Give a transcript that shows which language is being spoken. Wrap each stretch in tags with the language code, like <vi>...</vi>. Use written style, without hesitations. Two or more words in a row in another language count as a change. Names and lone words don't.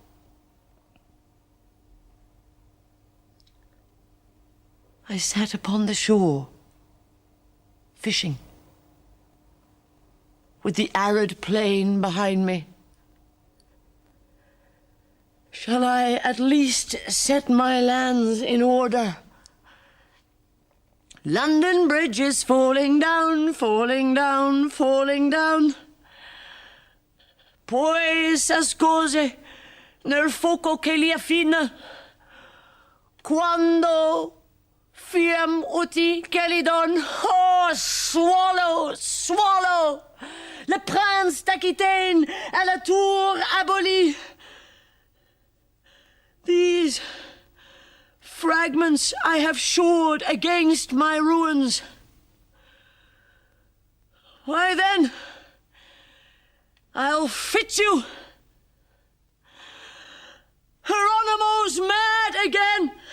<en>I sat upon the shore, fishing, with the arid plain behind me. Shall I at least set my lands in order? London Bridge is falling down, falling down, falling down.</en> <it>Poi s'ascose nel fuoco che li affina.</it> <la>Quando fiem uti Calidon,</la> <en>oh, swallow, swallow,</en> <fr>le prince d'Aquitaine à la tour abolie.</fr> <en>These fragments I have shored against my ruins. Why then, I'll fit you. Hieronymo's mad again.</en>